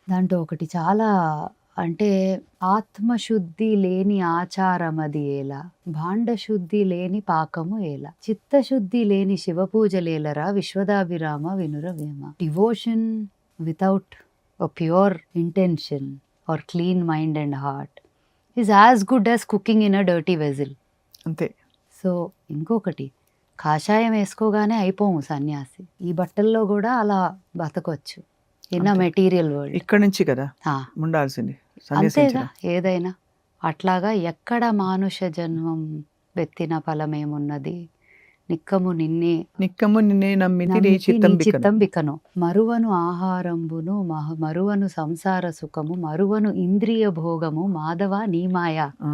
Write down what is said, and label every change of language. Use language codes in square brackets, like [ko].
[te] దాంట్లో ఒకటి చాలా, అంటే ఆత్మశుద్ధి లేని ఆచారమది ఏలా, భాండశుద్ధి లేని పాకము ఏలా, చిత్తశుద్ధి లేని శివపూజలేలరా విశ్వదాభిరామ వినుర Vema. [en] Devotion without a pure intention or clean mind and heart is as good as cooking in a dirty vessel. [te] అంతే. సో ఇంకొకటి, కాషాయం వేసుకోగానే అయిపోము సన్యాసి. ఈ బట్టల్లో కూడా అలా బతకొచ్చు [en] In a material world. [te] ఇక్కడ నుంచి కదా ఉండాల్సింది, అంతేగా ఏదైనా. అట్లాగా ఎక్కడ మానుష జన్మం వెత్తిన ఫలమేమున్నది, నిక్కము నిన్నే నమ్మితి చిత్తం బికను, మరువను ఆహారంబును మరువను సంసార సుఖము, మరువను ఇంద్రియ భోగము, మాధవ నీ మాయా.